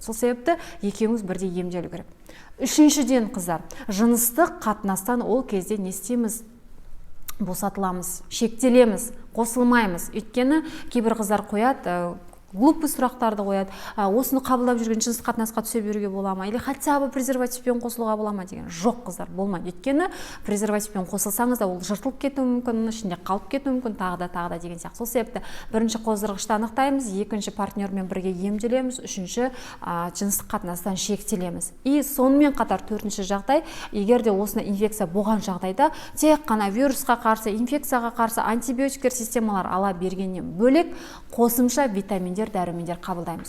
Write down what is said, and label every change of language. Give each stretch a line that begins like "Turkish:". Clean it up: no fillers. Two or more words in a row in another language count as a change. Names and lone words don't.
Kazakh: Сол себепті екеуіңіз бірдей емделу керек. Үшіншіден қыздар, жыныстық қатынастан ол кезде не істейміз? Босатыламыз, шектелеміз, қосылмаймыз. Өйткені кейбір қыздар қояды, глупый сұрақтарды қояды. Осыны қабылдап жүрген жыныстық қатынасқа түсе беруге бола ма?
Russian: Или хотя бы
Kazakh: презервативпен қосылуға бола ма деген. Жоқ қыздар, болмайды. Өйткені презервативпен қосылсаңыз да ол жыртылып кетуі мүмкін, ішінде қалып кетуі мүмкін, тағы да деген сияқты. Сол себепті бірінші қоздырғышты анықтаймыз, екінші партнермен бірге емделеміз, үшінші жыныстық қатынастан шектелеміз. И сонымен қатар төртінші жағдай, егер де осыны инфекция болған жағдайда тек қана вирусқа қарсы, инфекцияға қарсы антибиотиктер системалар ала бергеннен бөлек қосымша витаминдер, дәрумендер қабылдаймыз.